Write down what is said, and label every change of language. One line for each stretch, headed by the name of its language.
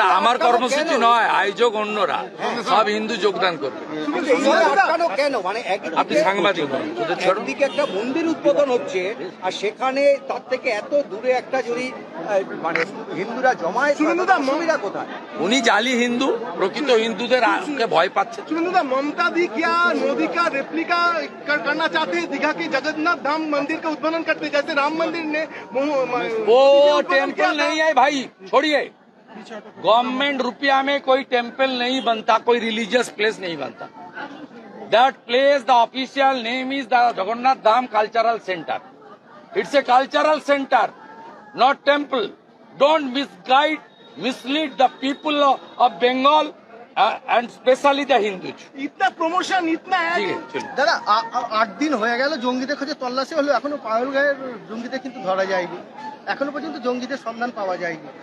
Bangla: আমার কর্মসূচি নয়, আয়োজক অন্যরা, সব হিন্দু যোগদান করবে। কেন মানে আপনি সাংবাদিক, একদিকে একটা মন্দির উদ্বোধন হচ্ছে, আর সেখানে তার থেকে এত দূরে একটা যদি মানে হিন্দুরা জমায়েত, সুবিধা কোথায়? উনি জালি হিন্দু, প্রকৃত হিন্দুদের ভয় পাচ্ছে।
Hindi: शुभेंदुदा, ममता दी क्या मोदी का रेप्लिका करना चाहते हैं? दीघा के जगन्नाथ धाम मंदिर का उद्বোधन करते, जैसे राम मंदिर ने वो टेम्पल नहीं है भाई, छोड़िए। गवर्नमेंट रुपया में कोई टेम्पल नहीं बनता, कोई रिलीजियस प्लेस नहीं बनता।
English: That place, the official name is the Jagannath Dham cultural centre. It's a cultural centre, not temple. Don't mislead the people of Bengal and especially the Hindus.
Hindi: इतना प्रमोशन, इतना
Bangla: দাদা 8 দিন হয়ে গেল জঙ্গিদের খোঁজে তল্লাশি হলো, এখনো পাগল গায়ের জঙ্গিদের কিন্তু ধরা যায়নি, এখনো পর্যন্ত জঙ্গিদের সন্ধান পাওয়া যায়নি।